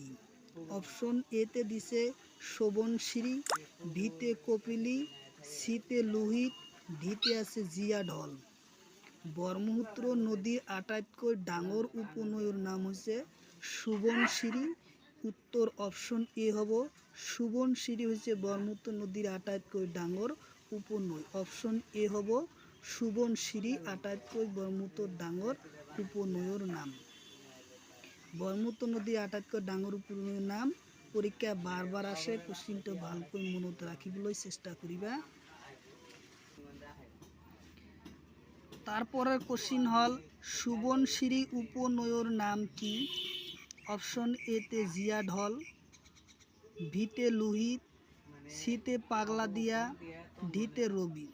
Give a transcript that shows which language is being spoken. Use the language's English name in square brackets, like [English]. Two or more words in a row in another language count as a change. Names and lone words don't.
[Assamese] অপশন এতে দিছে সোবনশিরি, বিতে কপিলী, সিতে লোহিত, ডিতে আছে জিয়া ঢল। ব্রহ্মপুত্র নদীর আটাইতকৈ ডাঙ্গর উপনৈর নাম হচ্ছে সুবনশিরি। উত্তর অপশন এ হব সুবনশিরি হচ্ছে ব্রহ্মপুত্র নদীর আটাইতকৈ ডাঙ্গর উপনৈ। অপশন এ হব সুবনশিরি আটাইতকৈ ব্রহ্মপুত্র ডাঙ্গর উপনৈর নাম। ব্রহ্মপুত্র নদীর আটাইতকৈ ডাঙ্গর উপনৈর নাম পরীক্ষা বারবার আসে, কোশ্চিনটা ভালকৈ মনত রাখিবলৈ চেষ্টা করিবা। তারপরের কোশ্চিন হল সুবনশিরি উপনৈর নাম কি? অপশন এতে জিয়া ঢল, বিতে লোহিত, সিতে পাগলা দিয়া, ডিতে রবি।